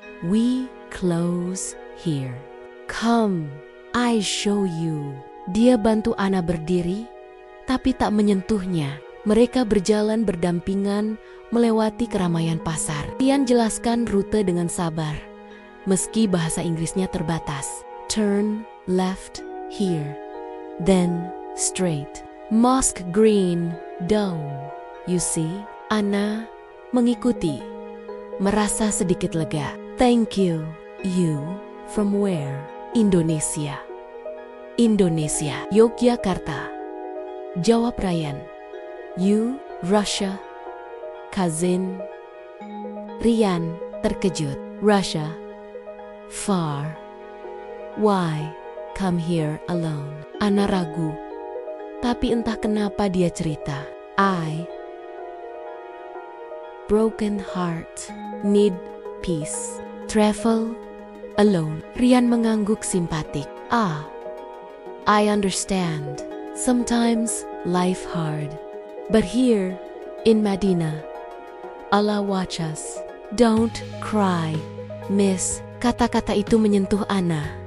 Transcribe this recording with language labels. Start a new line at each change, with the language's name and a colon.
English: "We close here. Come, I show you."
Indonesian: Dia bantu Ana berdiri, tapi tak menyentuhnya. Mereka berjalan berdampingan melewati keramaian pasar. Rian jelaskan rute dengan sabar, meski bahasa Inggrisnya terbatas.
English: "Turn left here, then straight. Mosque Green Dome. You see?"
Indonesian: Ana mengikuti, merasa sedikit lega.
English: "Thank you." "You from where?" "Indonesia."
Indonesian: "Indonesia, Yogyakarta," jawab Rian.
English: "You, Russia, cousin?"
Indonesian: Rian terkejut.
English: "Russia? Far. Why come here alone?"
Indonesian: Ana ragu, tapi entah kenapa dia cerita.
English: "I broken heart, need peace, travel alone."
Indonesian: Rian mengangguk simpatik.
English: I understand. Sometimes life hard. But here in Madinah, Allah watch us. Don't cry, Miss."
Indonesian: Kata-kata itu menyentuh Ana.